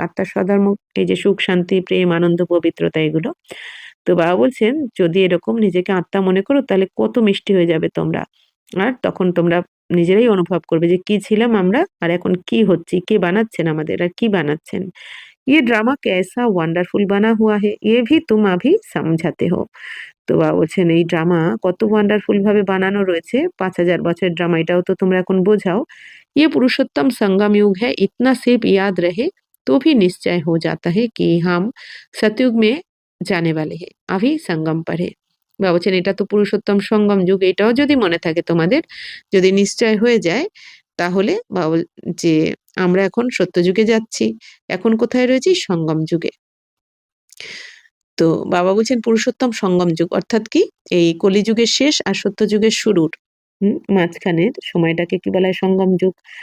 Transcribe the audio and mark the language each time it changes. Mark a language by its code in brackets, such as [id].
[bn] আত্মার স্বধর্ম এই যে সুখ, শান্তি, প্রেম, আনন্দ, পবিত্রতা এগুলো। তো বাবা বলছেন যদি এরকম নিজেকে আত্মা মনে করো তাহলে কত মিষ্টি হয়ে যাবে তোমরা। আর তখন তোমরা নিজেরাই অনুভব করবে যে কি ছিলাম আমরা আর এখন কি হচ্ছি, কে বানাচ্ছেন আমাদের আর কি বানাচ্ছেন। [hi] ये ड्रामा कैसा वंडरफुल बना हुआ है ये भी तुम अभी समझाते हो। [bn] তো বাবা বলছেন এই ড্রামা কত ওয়ান্ডারফুল ভাবে বানানো রয়েছে, ৫,০০০ বছরের ড্রামা, এটাও তো তোমরা এখন বোঝাও। [hi] ये पुरुषोत्तम संगम युग है, इतना सिर्फ याद रहे तो भी निश्चय हो जाता है कि हम सतयुग में जाने वाले हैं, अभी संगम पर है। [bn] বাবা বলছেন এটা তো পুরুষোত্তম সঙ্গম যুগ, এটাও যদি মনে থাকে তোমাদের, যদি নিশ্চয় হয়ে যায়, তাহলে বাবা যে আমরা এখন সত্যযুগে যাচ্ছি, এখন কোথায় রয়েছি? সঙ্গম যুগে। তো বাবা বলছেন পুরুষোত্তম সঙ্গম যুগ অর্থাৎ কি? এই কলিযুগের শেষ আর সত্যযুগের শুরুর মাঝখানের সময়টাকে কি বলা হয়? সঙ্গম যুগ।